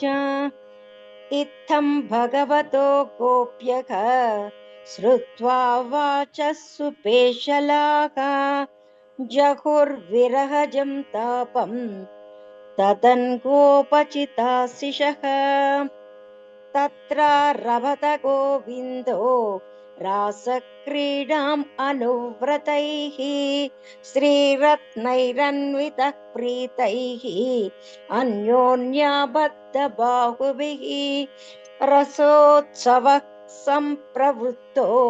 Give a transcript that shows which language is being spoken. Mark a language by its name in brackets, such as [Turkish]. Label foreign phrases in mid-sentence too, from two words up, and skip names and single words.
[Sanskrit] ఇత్థం భగవతో గోప్యః శ్రుత్వా వాచः సుపేశలాః జహుర్విరహజం తాపం తదన్ గోపచితాశిషః. तत्र रभत गोविन्दो रासक्रीडाम् अनुव्रतैः श्रीरत्नैरन्वितः प्रीतैः अन्योन्याबद्धबाहुभिः रसोत्सवः सम्प्रवृत्तो